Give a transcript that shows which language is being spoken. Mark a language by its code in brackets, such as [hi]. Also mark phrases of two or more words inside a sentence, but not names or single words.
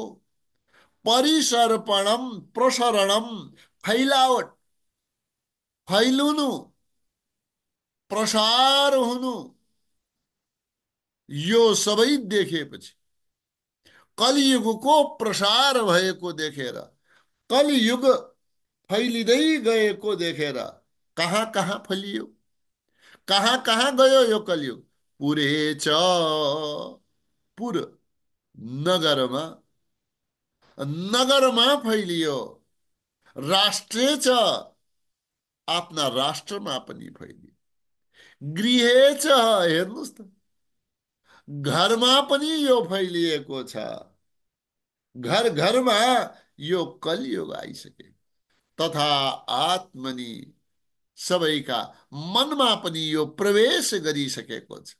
[sa] परिसर्पणम, प्रसरणम, [ne] फैलावट, फैलुनु, प्रसार हुनु, यो सबै देखेपछि, कलियुगको प्रसार भएको देखेर, कलियुग फैलिँदै गएको देखेर, कहाँ कहाँ फैलियो, कहाँ कहाँ गयो यो कलियुग? [sa] पुरे च, [ne] पुर नगरमा, नगरमा फैलियो। [sa] राष्ट्रे च, [ne] आफ्ना राष्ट्रमा पनि फैलियो। [sa] गृहे च, [ne] हेर्नुहोस् त, घरमा पनि यो फैलिएको छ। घर घरमा यो कलियुग आइसके। [sa] तथा आत्मनि, [ne] सबैका मनमा पनि यो प्रवेश गरिसकेको छ।